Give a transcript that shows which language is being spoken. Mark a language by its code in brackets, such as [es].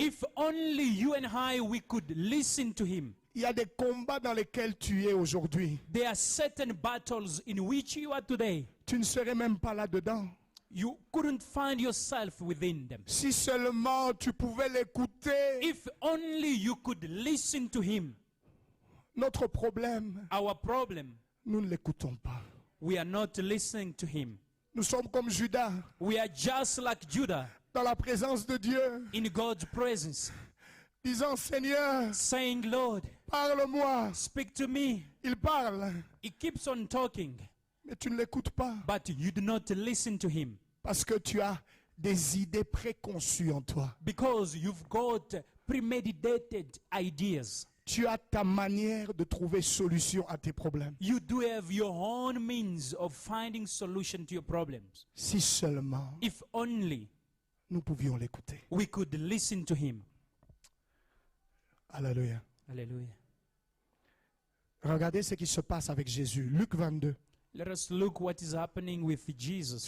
[en] If only you and I, we could listen to him. [fr] Il y a des combats dans lesquels tu es aujourd'hui. [en] There are certain battles in which you are today. [fr] Tu ne serais même pas là-dedans. [en] You couldn't find yourself within them. [fr] Si seulement tu pouvais l'écouter. [en] If only you could listen to him. [fr] Notre problème, [en] Our problem, [fr] nous ne l'écoutons pas. [en] we are not listening to him. [fr] Nous sommes comme Judas, [en] We are just like Judah [fr] dans la présence de Dieu, [en] in God's presence, [fr] disant, Seigneur, [en] saying, Lord, [fr] parle-moi. [en] speak to me. [fr] Il parle, [en] He keeps on talking, [fr] mais tu ne l'écoutes pas [en] but you do not listen to him [fr] parce que tu as des idées préconçues en toi. [en] because you've got premeditated ideas. [fr] Tu as ta manière de trouver solution à tes problèmes. [en] You do have your own means of finding solution to your problems. [fr] Si seulement [en] If only [fr] nous pouvions l'écouter. [en] we could listen to him. [fr] Alléluia. [en] Hallelujah. [fr] Regardez ce qui se passe avec Jésus. Luc 22. [en] Let us look what is happening with Jesus